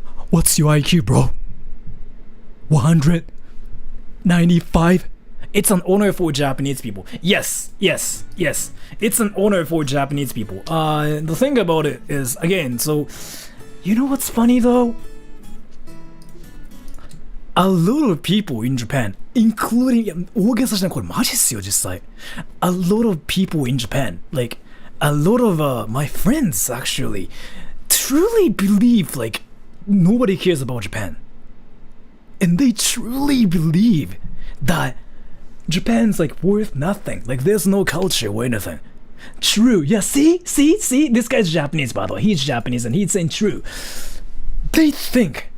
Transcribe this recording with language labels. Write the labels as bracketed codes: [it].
[en] What's your IQ, bro? 195? It's an honor for Japanese people. Yes. It's an honor for Japanese people. The thing about it is, again, so, you know what's funny though? A lot of people in Japan, including, [ja] 大げさじゃない、これマジっすよ、実際。 [en] A lot of people in Japan, like, a lot of my friends actually, truly believe, like, nobody cares about Japan. And they truly believe that Japan's like worth nothing. Like there's no culture or anything. True. Yeah, see? This guy's Japanese, by the way. He's Japanese and he's saying true. They think